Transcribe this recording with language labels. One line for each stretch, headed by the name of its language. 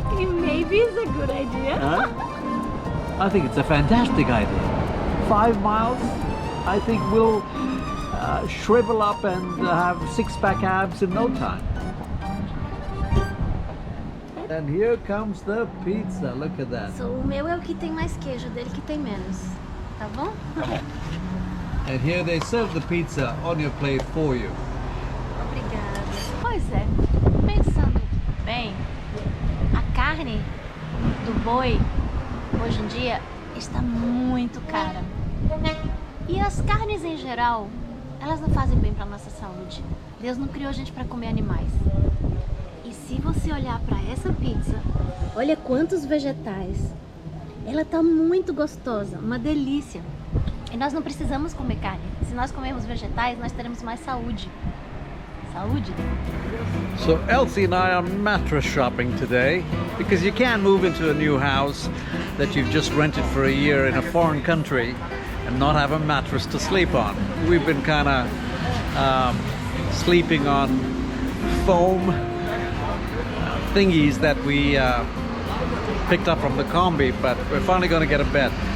English: Maybe it's a good idea. Huh? I think it's a fantastic idea. 5 miles, I think we'll shrivel up and have six-pack abs in no time. And here comes the pizza. Look at that.
Portuguese: So, o meu é o que tem mais queijo, dele que tem menos. Tá bom?
English: Come on. And here they serve the pizza on your plate for you.
Portuguese: Obrigada. Pois é, pensando bem, a carne do boi hoje em dia está muito cara. E as carnes em geral, elas não fazem bem para nossa saúde. Deus não criou a gente para comer animais. E se você olhar para essa pizza, olha quantos vegetais. Ela tá muito gostosa, uma delícia. E nós não precisamos comer carne. Se nós comermos vegetais, nós teremos mais saúde. Saúde?
English: So Elsie and I are mattress shopping today because you can't move into a new house that you've just rented for a year in a foreign country and not have a mattress to sleep on. We've been kind of sleeping on foam thingies that we picked up from the combi, but we're finally going to get a bed.